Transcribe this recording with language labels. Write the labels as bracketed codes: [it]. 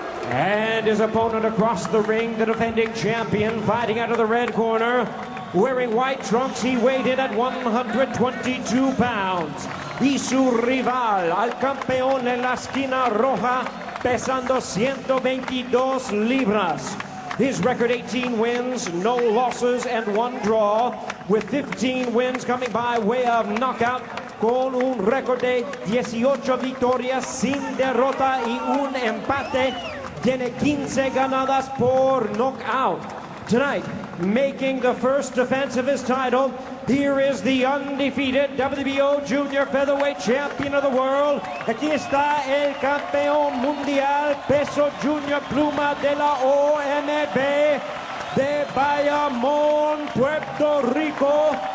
[en] And his opponent across the ring, the defending champion, fighting out of the red corner. Wearing white trunks, he weighed in at 122 pounds. [es] Y su rival, al campeón en la esquina roja, pesando 122 libras. [en] His record 18 wins, no losses, and 1 draw, with 15 wins coming by way of knockout, [es] con un récord de 18 victorias sin derrota y un empate. Tiene 15 ganadas por knockout. [en] Tonight, making the first defense of his title, here is the undefeated WBO Junior Featherweight Champion of the world. [es] Aquí está el campeón mundial peso junior pluma de la OMB de Bayamón, Puerto Rico.